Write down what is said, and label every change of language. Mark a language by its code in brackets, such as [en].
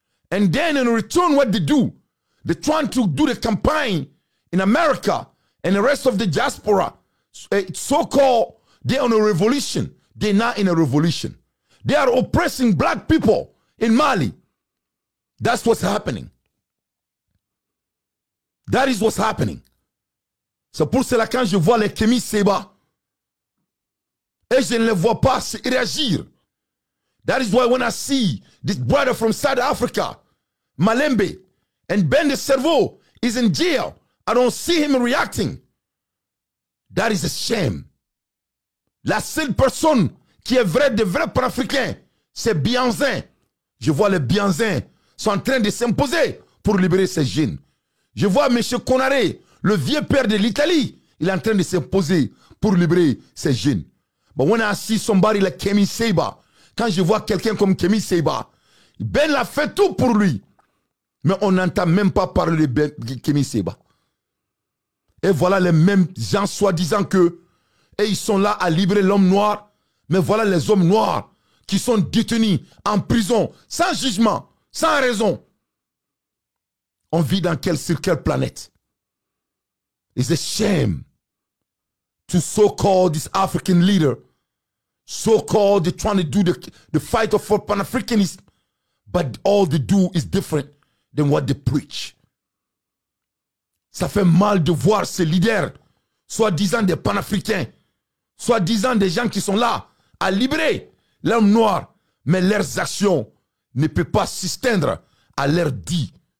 [en] And then in return, what they do, they're trying to do the campaign in America and the rest of the diaspora. So-called, they're on a revolution. They're not in a revolution. They are oppressing black people in Mali. That's what's happening. That is what's happening. [fr] C'est pour cela quand je vois les Kemi Seba et je ne les vois pas réagir. [en] That is why when I see this brother from South Africa, Malembe, and Ben the Cerveau is in jail, I don't see him reacting. That is a shame. [fr] La seule personne qui est vrai, de vrais panafricains, c'est Bianzin. Je vois les Bianzins sont en train de s'imposer pour libérer ces jeunes. Je vois M. Konaré, le vieux père de l'Italie, il est en train de s'imposer pour libérer ces jeunes. [en] But when I see somebody like Kemi Seba, [fr] quand je vois quelqu'un comme Kemi Seba, Ben a fait tout pour lui. Mais on n'entend même pas parler de Kemi Seba. Et voilà les mêmes gens soi-disant que, et ils sont là à libérer l'homme noir, mais voilà les hommes noirs qui sont détenus en prison, sans jugement, sans raison. On vit sur quelle planète? [en] It's a shame to so-called this African leader, so-called they're trying to do the fight for Pan-Africanism, but all they do is different than what they preach. [fr] Ça fait mal de voir ces leaders, soi-disant des panafricains, soi-disant des gens qui sont là à libérer l'homme noir, mais leurs actions ne peuvent pas s'éteindre à leur dit.